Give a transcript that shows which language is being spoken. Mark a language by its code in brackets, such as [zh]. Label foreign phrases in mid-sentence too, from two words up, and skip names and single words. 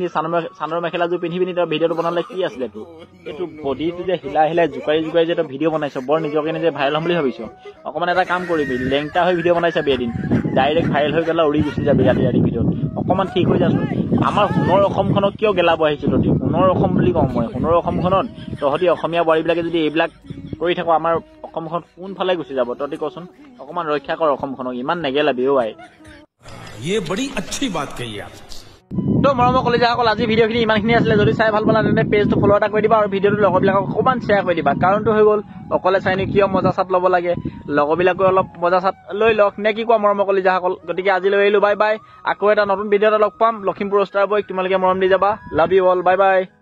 [as] চাদৰ মেখেলাযোৰ পিন্ধি পিনি তই ভিডিঅ'টো বনালে কি আছিলে তোৰ এইটো বডিটো যে হিলাই জোকাৰি যে তই ভিডিঅ' বনাইছ বৰ নিজকে নিজে ভাইৰেল হ'ম বুলি ভাবিছ অকণমান এটা কাম কৰিবি লেংটা হৈ ভিডিঅ' বনাই চাবি এদিন ডাইৰেক্ট ভাইৰেল হৈ গ'লে উৰি গুচি যাবি ৰাতি ভিডিঅ'ত অকণমান ঠিক হৈ যাচোন আমাৰ সোণৰ অসমখনক কিয় গেলাব আহিছিল তহঁতি সোণৰ অসম বুলি কওঁ মই সোণৰ অসমখনত তহঁতি অসমীয়া বোৱাৰীবিলাকে যদি এইবিলাক কৰি থাকো আমাৰ অসমখন কোনফালে গুচি যাব তহঁতি কচোন অকণমান ৰক্ষা কৰ অসমখনক ইমান নেগেলাবি আই [hi] ये बड़ी अच्छी बात कही आप [as] তো মৰমৰ কলিজাসকল আজি ভিডিঅ'খিনি ইমানখিনি আছিলে যদি চাই ভাল পালা তেন্তে পেজটো ফ'ল' এটা কৰি দিবা আৰু ভিডিঅ'টো লগৰবিলাকক অকণমান শ্বেয়াৰ কৰি দিবা কাৰণটো হৈ গ'ল অকলে চাইনো কিয় মজা চাট ল'ব লাগে লগৰবিলাকে অলপ মজা চাট লৈ লওক নে কি কোৱা মৰমৰ কলিজাসকল গতিকে আজিলৈ আহিলোঁ [en] bye bye [as] আকৌ এটা নতুন ভিডিঅ' এটা লগ পাম লখিমপুৰ ষ্টাৰ বয়ক তোমালোকে মৰম দি যাবা [en] love you all bye bye